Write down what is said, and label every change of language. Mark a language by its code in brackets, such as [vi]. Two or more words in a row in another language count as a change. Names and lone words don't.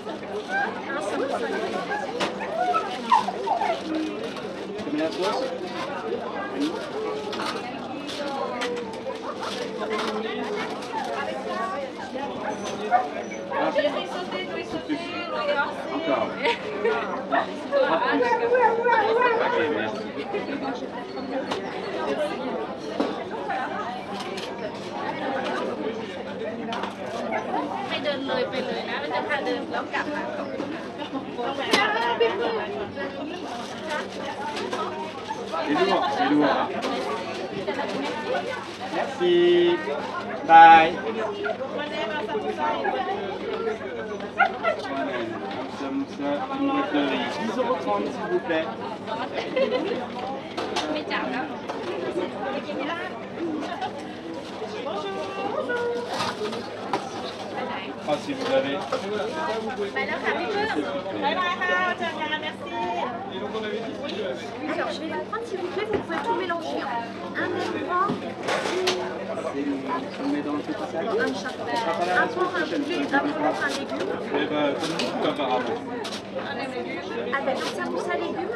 [fr] Combien de sauce? Encore. Ok, merci. [th] ให้เดินเลยไปเลยนะแล้วจะพาเดินแล้วกลับมา [fr] C'est lourd. Merci. Bye. Une boîte de riz. 10,30 € s'il vous plaît. [th] ไม่จับแล้ว [fr] Ah, si vous avez. [th] ไปแล้วค่ะพี่เพิ่ม บ๊ายบายค่ะเจอกัน merci [fr] Alors, je vais la prendre s'il vous plaît, vous pouvez tout mélanger. Un élément, On met dans le petit sac. un chapeau, un porc, un poulet, un porc, un légume. Eh ben, comme beaucoup apparemment. Ah ben donc ça mousse à légumes.